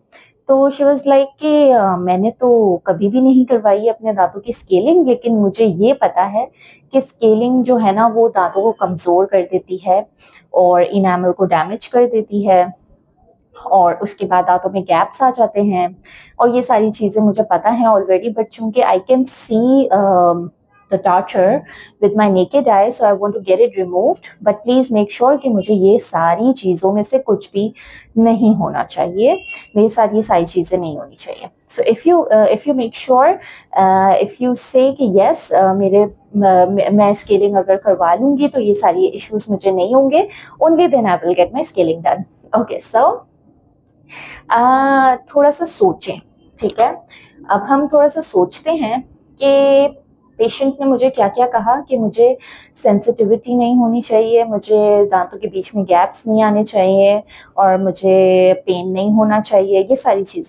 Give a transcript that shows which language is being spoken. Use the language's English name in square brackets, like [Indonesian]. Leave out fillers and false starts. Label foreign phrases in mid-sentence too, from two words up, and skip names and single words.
[Hindi] तो [English] she was like [Hindi] कि मैंने तो कभी भी नहीं करवाई है अपने दांतों की स्केलिंग, लेकिन मुझे ये पता है कि स्केलिंग जो है ना वो दांतों को कमज़ोर कर देती है और इनामल को डैमेज कर देती है और उसके बाद दांतों में गैप्स आ जाते हैं। और ये सारी चीज़ें मुझे पता है ऑलरेडी, बट चूंकि [English] I can see the torture with my naked eye, so I want to get it removed, but please make sure [Hindi] कि मुझे ये सारी चीज़ों में से कुछ भी नहीं होना चाहिए, मेरे साथ ये सारी चीज़ें नहीं होनी चाहिए। [English] So if you make sure, if you say [Hindi] कि yes, मेरे मैं स्केलिंग अगर करवा लूंगी तो ये सारी इश्यूज मुझे नहीं होंगे, [English] only then I will get my scaling done. Okay, so [Hindi] थोड़ा सा सोचें। ठीक है, अब हम थोड़ा सा सोचते हैं कि पेशेंट ने मुझे क्या क्या कहा कि मुझे सेंसिटिविटी नहीं होनी चाहिए, मुझे दांतों के बीच में गैप्स नहीं आने चाहिए और मुझे पेन नहीं होना चाहिए, ये सारी चीज़ें।